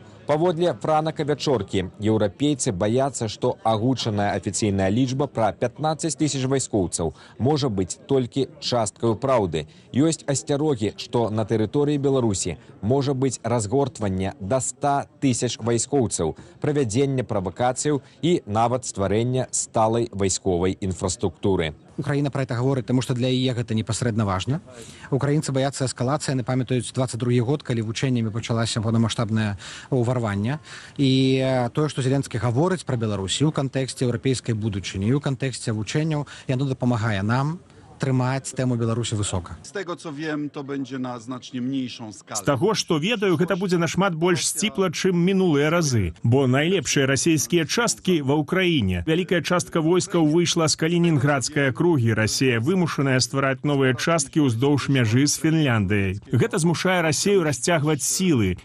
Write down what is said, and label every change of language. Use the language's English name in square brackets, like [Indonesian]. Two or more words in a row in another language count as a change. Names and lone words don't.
[Belarusian] Паводле Франака Вячоркі, еўрапейцы баяцца, што агучаная афіцыйная лічба пра 15 000 вайскоўцаў можа быць толькі часткаю праўды. Ёсць асцярогі, што на тэрыторыі Беларусі можа быць разгортванне да 100 000 вайскоўцаў, правядзенне правакацыяў і нават стварэння сталай вайсковай інфраструктуры. [Russian] Украина про это говорит, потому что [Belarusian] для яе гэта непасрэдна важна. Украінцы баяцца эскалацыі, яны памятаюць 22 год, калі вучэннямі пачалася паўнамаштабнае ўварванне. І тое, што Зеленскі гаворыць пра Беларусі ў кантэксце еўрапейскай будучыні, у кантэксце вучэнняў, яно дапамагае нам трымаць тэму Беларусі высока. [Polish] Z tego co wiem, to będzie na znacznie mniejszą [Belarusian] З [Polish] skalę. [Belarusian] таго, што ведаю, гэта будзе нашмат больш сціпла, чым мінулыя разы. Бо найлепшыя расійскія часткі ва ўкраіне. Вялікая частка войскаў выйшла з Калінінградскай акругі. Расія вымушаная ствараць новыя часткі ўздоўж мяжы з Фінляндыяй. Гэта змушае Расію расцягваць сілы.